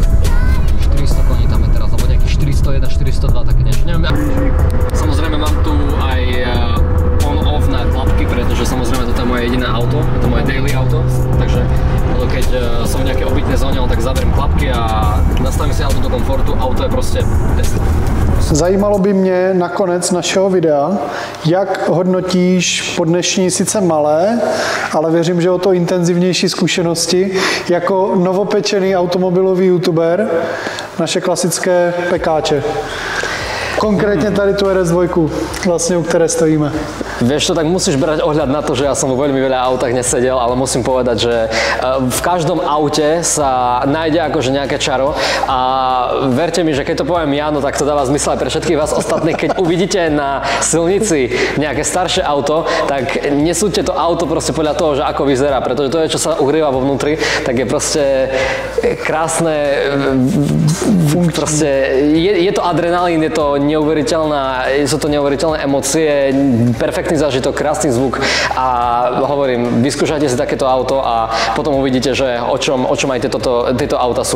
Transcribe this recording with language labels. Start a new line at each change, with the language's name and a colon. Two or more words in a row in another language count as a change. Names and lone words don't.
Slovak: 400 koní tam je teraz, alebo nejakých 401, 402, také niečo. Neviem, samozrejme mám tu aj on-off na klapky, pretože samozrejme toto je moje jediné auto, je to moje daily auto, takže keď som v nejakej obytnej zóne, tak zaberiem klapky a nastavím si auto do komfortu, auto je prostě best.
Czech: Zajímalo by mě nakonec našeho videa, jak hodnotíš po dnešní sice malé, ale věřím, že o to intenzivnější zkušenosti jako novopečený automobilový youtuber naše klasické pekáče.
Slovak: Konkrétne tady tu RS2,
Czech: vlastne u ktoré stojíme.
Slovak: Vieš čo, tak musíš brať ohľad na to, že ja som vo veľmi veľa autách nesedel, ale musím povedať, že v každom aute sa nájde akože nejaké čaro a verte mi, že keď to poviem ja, no tak to dáva zmysel aj pre všetkých vás ostatných. Keď uvidíte na silnici nejaké staršie auto, tak nesúďte to auto proste podľa toho, že ako vyzerá, pretože to je, čo sa uhrieva vo vnútri, tak je proste krásne, proste je to adrenalín, je to sú to neuveriteľné emócie, perfektný zážitok, krásny zvuk a hovorím, vyskúšajte si takéto auto a potom uvidíte, že o čom aj tieto auta sú.